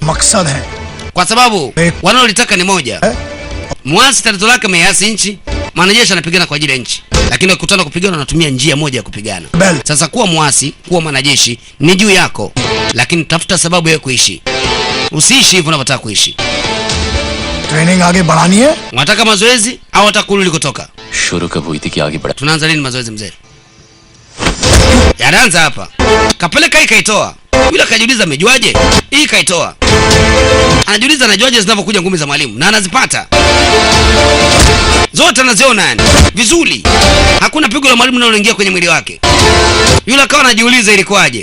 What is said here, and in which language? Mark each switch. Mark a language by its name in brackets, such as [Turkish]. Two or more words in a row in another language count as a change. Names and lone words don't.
[Swahili] Kwa sababu wanaolitaka ni moja. Muasi tatizo lake measi nchi, mwanajeshi anapigana kwa ajili ya nchi. Lakini wakikutana kupigana wanatumia njia moja ya kupigana. Sasa kuwa muasi, kuwa mwanajeshi ni juu yako. Lakini tafuta sababu ya kuishi. Usiishi hivyo unavyotaka kuishi. [Hindi] ट्रेनिंग आगे बढ़ानी है? [Swahili] Unataka mazoezi au unataka kurudi kutoka? [Hindi] शुरू कब हुई थी कि आगे बढ़ा [Swahili] Tunaanza lini mazoezi mzee? Yanaanza hapa. Kapeleka hii kaitoa. Yule akajiuliza amejuaje? Hii kaitoa. Anajiuliza anajuaje zinavyokuja ngumi za mwalimu na anazipata. Zote anaziona yani vizuri. Hakuna pigo la mwalimu linaloingia kwenye mwili wake. Yule akawa anajiuliza ilikuwaje.